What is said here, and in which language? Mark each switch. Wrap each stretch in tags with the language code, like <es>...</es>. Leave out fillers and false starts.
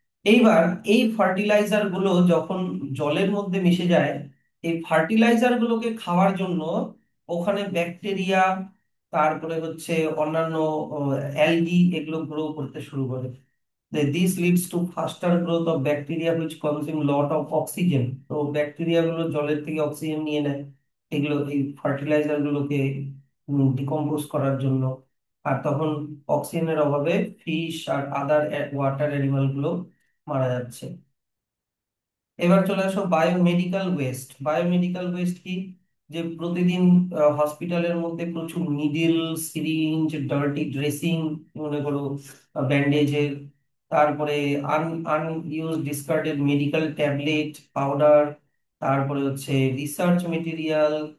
<bn>এইবার এই ফার্টিলাইজার গুলো যখন জলের মধ্যে মিশে যায়, এই ফার্টিলাইজার গুলোকে খাওয়ার জন্য ওখানে ব্যাকটেরিয়া, তারপরে হচ্ছে অন্যান্য অ্যালগি এগুলো গ্রো করতে শুরু করে।</bn> <en>This leads to faster growth of bacteria which consume lot of oxygen.</en> <bn>তো ব্যাকটেরিয়া গুলো জলের থেকে অক্সিজেন নিয়ে নেয় এগুলো এই ফার্টিলাইজার গুলোকে ডিকম্পোজ করার জন্য। আর তখন অক্সিজেনের অভাবে ফিশ আর আদার ওয়াটার অ্যানিমাল গুলো মারা যাচ্ছে। এবার চলে আসো বায়োমেডিক্যাল ওয়েস্ট। বায়োমেডিক্যাল ওয়েস্ট কি, যে প্রতিদিন হসপিটালের মধ্যে প্রচুর নিডল, সিরিঞ্জ, ডার্টি ড্রেসিং, মনে করো ব্যান্ডেজের, তারপরে আনইউজ ডিসকার্ডেড মেডিকেল ট্যাবলেট পাউডার, তারপরে হচ্ছে রিসার্চ মেটেরিয়াল।</bn>